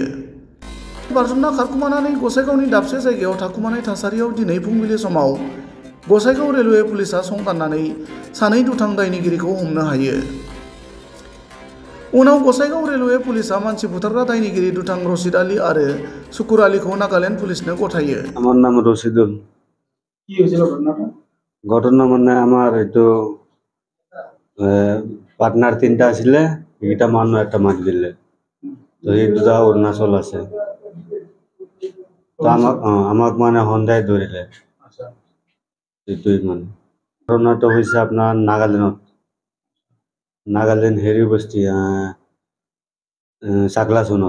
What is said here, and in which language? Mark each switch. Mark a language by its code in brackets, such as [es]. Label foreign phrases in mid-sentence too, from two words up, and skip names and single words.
[brx] बारजुमना खारखोमानानै गसाइगावनि दाबसे जायगायाव थाखुमानाय थासारियाव दिनै फुंबिलि समाव गसाइगाव रेलवे पुलिसआ संदाननानै सानै दुथां दायनिगिरिखौ हमनो हायो। उनाव गसाइगाव रेलवे पुलिसआ मानसि बुथारग्रा दायनिगिरि दुथां रशिद आली आरो शुकुर आलीखौ नागालेन्ड पुलिसनो गथायो। [bn] আমার নাম রশিদুল। কি হয়েছিল ঘটনাটা? [as] ঘটনা মানে আমার এইটো পার্টনার 3টা আছিলে, এইটা মানুহ একটা মারি দিলে। তো এই দুটা অৰুণাচল আছে। তো আমাক মানে সন্ধ্যায় ধৰিলে। এইটোৱেই মানে ঘটনাটো হৈছে আপোনাৰ নাগালেণ্ড হেৰি বস্তি চাকলাচুনত।